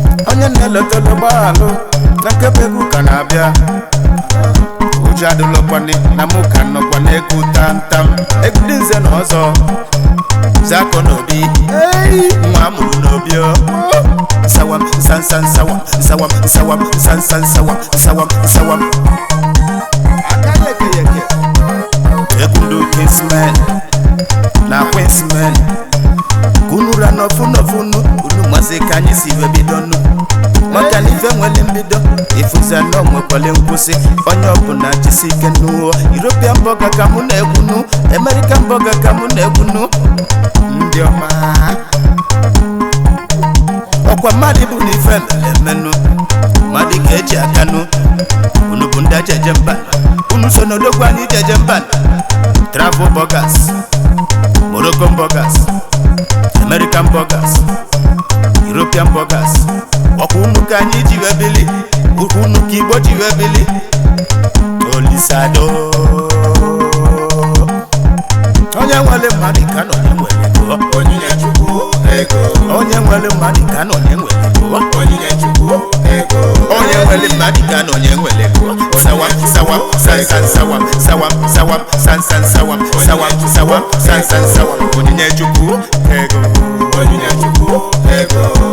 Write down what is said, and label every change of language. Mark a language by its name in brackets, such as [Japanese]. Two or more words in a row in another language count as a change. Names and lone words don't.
[Igbo] Onye na-eleta ụgbọala, na nke bụ egwu ka na-abịa. Ụjọ adịlọkwanị na mụ ka nọkwa na-ekwu tam tam. Egwu ndị nze na ọzọ. Zako n'obi. Nwa amụrụ n'obi o. Sawam, san, san, sawam, sawam, sawam, san, san, sawam, sawam, sawam. Aka na-eke ya eke. Egwu ndị Kingsmen na Queensmen. Ka unu ra n'ofu n'ofu nu, unu mazi ka anyị si wee bido nu. Maka na ife nwere mbido, ifuza na o nwekwale nkwụsị. Onye ọbụla jisi ike n'ụwa. [English] European burger [Igbo] ka mụ na-ekwu nu, [English] American burger [Igbo] ka mụ na-ekwu nu. Ndị ọma. Ọkwa mmadụ bụ na ife mere emenụ, mmadụ ka eji aka nụ. Unu bụ ndị eji eje mba, unu so n'odogwu anyị ji eje mba. [English] Travel Burgers. Moroccan burgers, American burgers, European burgers. [Igbo] Ọkwa unu ka anyị ji wee bili, ọkwa unu ka Igbo ji wee bili. Olisado. Onye nwere mmadụ ka na onye nwere ego. Onyinye Chukwu ego. Onye nwere mmadụ ka na onye nwere ego. Onyinye Chukwu ego. Onye nwere mmadụ ka na onye nwere ego. Sawa, sawa, sa, sa, sawa, sawa, sawa, San, san, sawam, sawam, sawam, san, san, sawam. Onyinye Chukwu ego. Onyinye Chukwu ego.